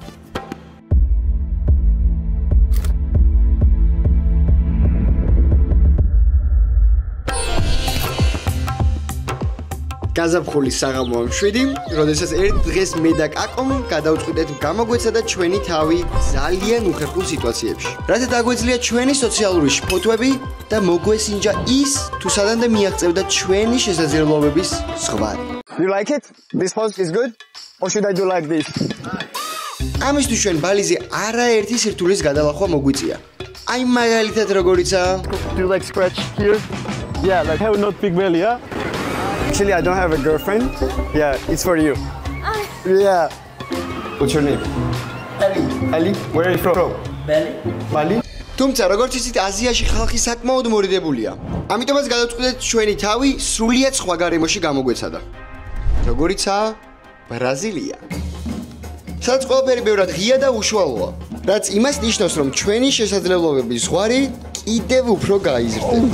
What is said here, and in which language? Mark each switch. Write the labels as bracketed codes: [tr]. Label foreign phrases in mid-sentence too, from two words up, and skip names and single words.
[ka] გაზაფხულის საღამოა 7, როდესაც ერთ დღეს მე და კაკომ გადავწყვიტეთ გამოგვეცადა ჩვენი თავი ძალიან უხერხულ სიტუაციებში. რათა დაგვეძლია ჩვენი სოციალური ფოტოები და მოგვესინჯა ის, თუ სადამდე მიაღწევდა ჩვენი შესაძლებლობების ზღვარი. [en] You like it? This post is good? Or should I do like this? [ka] ამისთვის ჩვენ ბალიზე არაერთი სირთულის გადალახვა მოგვიწია. აი მაგალითად როგორიცაა? [en] Do you like scratch here? Yeah, like have not big belly, yeah? Actually, I don't have a girlfriend. Yeah, it's for you. Yeah. What's your name? Ali. Where are you from? Bali. [ka] თუმცა როგორც იცით, აზიაში ხალხი საკმაოდ მორიდებულია. ამიტომაც გადავწყვიტეთ ჩვენი თავი სრულიად სხვა გარემოში გამოგვეცადა. როგორიცაა ბრაზილია. სადაც ყველაფერი ბევრად ღია და უშუალოა. რაც იმას ნიშნავს, რომ ჩვენი შესაძლებლობების ზღვარი კიდევ უფრო გაიზრდება.